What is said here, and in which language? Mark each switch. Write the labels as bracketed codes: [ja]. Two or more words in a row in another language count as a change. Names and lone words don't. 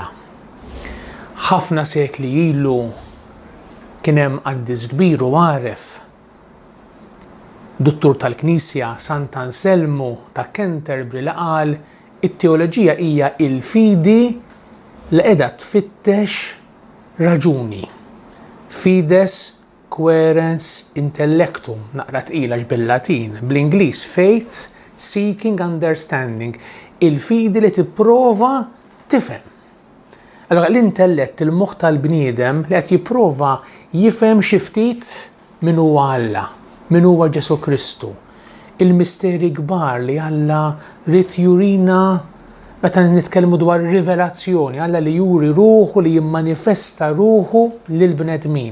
[mt] Ħafna sekli ilu kien hemm qaddis kbir u għaref, Duttur tal-Knisja Sant Anselmu ta' Canterbury li qal it-teoloġija hija l-fidi li qiegħda tfittex raġuni. [la] Fides querens intellectum, [mt] naqra tqila bil-Latin, bl-Ingliż [en] faith seeking understanding, [mt] il-fidi li tipprova tifhem. Allora l-intellett, il-moħħ tal-bniedem li qed jipprova jifhem xi ftit min huwa Alla, min huwa Ġesu Kristu. Il-misteri kbar li Alla rid jurina meta nitkellmu dwar rivelazzjoni, Alla li juri ruħu, li jimmanifesta ruħu lil bnedmin.